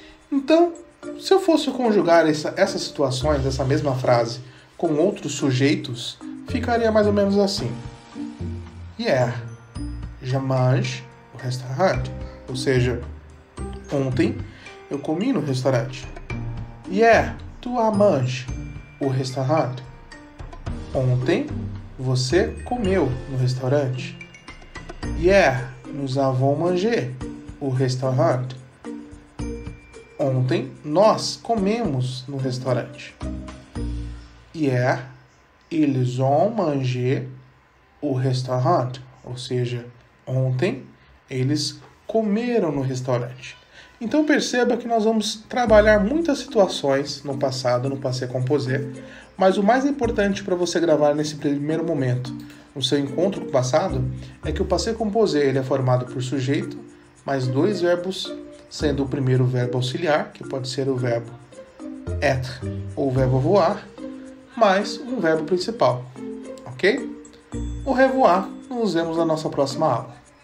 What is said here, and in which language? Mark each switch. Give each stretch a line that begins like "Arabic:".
Portuguese: Então, se eu fosse conjugar essas situações, essa mesma frase, com outros sujeitos, ficaria mais ou menos assim.
French: Hier, je mange au restaurant.
Portuguese: Ou seja, ontem eu comi no restaurante.
French: Hier, tu as mangé au restaurant.
Portuguese: Ontem você comeu no restaurante.
French: Hier, nous avons mangé au restaurant.
Portuguese: Ontem nós comemos no restaurante.
French: Hier, ils ont mangé au restaurant.
Portuguese: Ou seja, ontem eles comeram no restaurante. Então perceba que nós vamos trabalhar muitas situações no passado, no passé composé, mas o mais importante para você gravar nesse primeiro momento, no seu encontro com o passado, é que o passé composé ele é formado por sujeito, mais 2 verbos, sendo o primeiro verbo auxiliar, que pode ser o verbo être ou o verbo avoir, mais um verbo principal, ok?
French: Au revoir,
Portuguese: nos vemos na nossa próxima aula.